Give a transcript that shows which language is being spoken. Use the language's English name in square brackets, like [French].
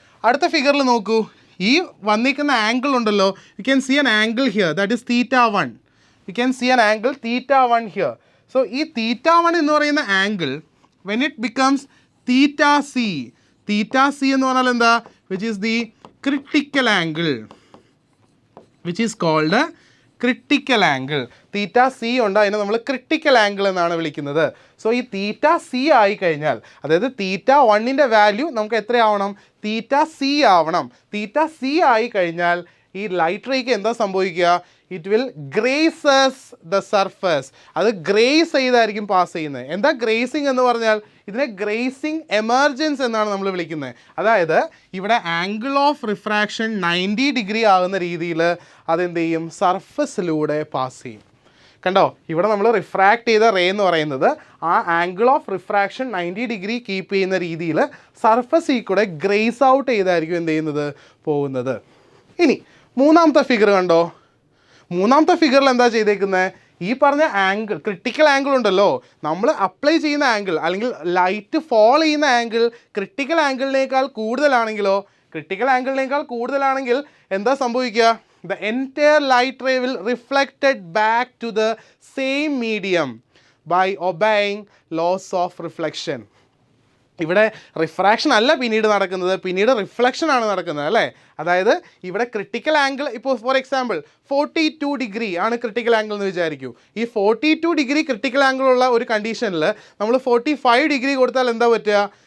[Malayalam] അടുത്ത ഫിഗറിൽ നോക്കൂ, ഈ വന്നിരിക്കുന്ന ആംഗിൾ ഉണ്ടല്ലോ, [English] You can see an angle here, that is θ1. You can see an angle θ1 here. [Malayalam] So ഈ θ1 എന്ന് പറയുന്ന angle [English] when it becomes theta c [Malayalam] എന്ന് പറഞ്ഞാൽ എന്താ? [English] which is the critical angle, which is called critical angle. [Malayalam] theta c ഉണ്ട്, അതിനെ നമ്മൾ critical angle എന്നാണ് വിളിക്കുന്നത്. സോ ഈ theta c ആയി കഴിഞ്ഞാൽ, അതായത് θ1ൻ്റെ വാല്യൂ നമുക്ക് എത്രയാവണം? theta c ആവണം. theta c ആയി കഴിഞ്ഞാൽ ഈ ലൈറ്റ് റേക്ക് എന്താ സംഭവിക്കുക? [English] It will grazes the surface. [Malayalam] അത് ഗ്രേസ് ചെയ്തായിരിക്കും പാസ് ചെയ്യുന്നത്. എന്താ ഗ്രേസിങ് എന്ന് പറഞ്ഞാൽ? ഇതിനെ ഗ്രേസിങ് എമർജൻസ് എന്നാണ് നമ്മൾ വിളിക്കുന്നത്. അതായത് ഇവിടെ ആംഗിൾ ഓഫ് റിഫ്രാക്ഷൻ 90 ഡിഗ്രി ആകുന്ന രീതിയിൽ അതെന്ത് ചെയ്യും? സർഫസിലൂടെ പാസ് ചെയ്യും. കണ്ടോ, ഇവിടെ നമ്മൾ റിഫ്രാക്ട് ചെയ്ത റേ എന്ന് പറയുന്നത് ആ angle of refraction 90 degree keep ചെയ്യുന്ന രീതിയിൽ സർഫസിൽ കൂടെ ഗ്രേസ് ഔട്ട് ചെയ്തായിരിക്കും എന്ത് ചെയ്യുന്നത്? പോകുന്നത്. ഇനി മൂന്നാമത്തെ ഫിഗർ കണ്ടോ. മൂന്നാമത്തെ ഫിഗറിൽ എന്താ ചെയ്തേക്കുന്നത്? ഈ പറഞ്ഞ ആംഗിൾ, ക്രിട്ടിക്കൽ ആംഗിൾ ഉണ്ടല്ലോ, നമ്മൾ അപ്ലൈ ചെയ്യുന്ന ആംഗിൾ അല്ലെങ്കിൽ ലൈറ്റ് ഫോൾ ചെയ്യുന്ന ആംഗിൾ ക്രിട്ടിക്കൽ ആംഗിളിനേക്കാൾ കൂടുതലാണെങ്കിലോ, ക്രിട്ടിക്കൽ ആംഗിളിനേക്കാൾ കൂടുതലാണെങ്കിൽ എന്താ സംഭവിക്കുക? [English] The entire light ray will reflected back to the same medium by obeying laws of reflection. [Malayalam] ഇവിടെ റിഫ്രാക്ഷൻ അല്ല പിന്നീട് നടക്കുന്നത്, പിന്നീട് റിഫ്ലക്ഷൻ ആണ് നടക്കുന്നത്, അല്ലേ. അതായത് ഇവിടെ ക്രിട്ടിക്കൽ ആംഗിൾ, ഇപ്പോൾ [English] for example [Malayalam] 42 ഡിഗ്രി ആണ് ക്രിട്ടിക്കൽ ആംഗിൾ എന്ന് വിചാരിക്കൂ. ഈ 42 ഡിഗ്രി ക്രിട്ടിക്കൽ ആംഗിൾ ഉള്ള ഒരു കണ്ടീഷനിൽ നമ്മൾ 45 ഡിഗ്രി കൊടുത്താൽ എന്താ പറ്റുക?